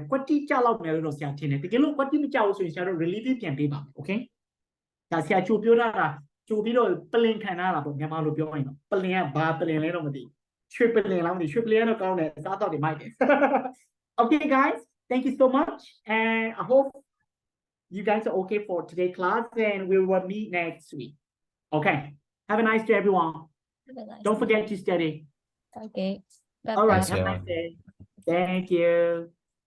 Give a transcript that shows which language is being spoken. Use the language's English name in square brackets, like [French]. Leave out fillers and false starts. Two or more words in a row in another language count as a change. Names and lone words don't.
[Burmese] ကွက်တိကြလောက်မယ်လို့တော့ဆရာထင်တယ်တကယ်လို့ကွက်တိမကြဘူးဆိုရင်ဆရာတို့ relieving ပြန်ပေးပါမယ် okay ဒါဆရာချိုပြောထားတာချိုပြီးတော့ပလင်ခံထားတာပေါ့မြန်မာလိုပြောရင်တော့ပလင်ကဘာပလင်လဲတော့မသိရွှေပလင်လားမသိရွှေပလင်ကတော့ကောင်းတယ်စားတော့တွေမိုက်တယ် [English] okay guys thank you so much and I hope you guys are okay for today's class and we will meet next week okay have a nice day everyone don't forget to study okay bye all right bye. have a nice day thank you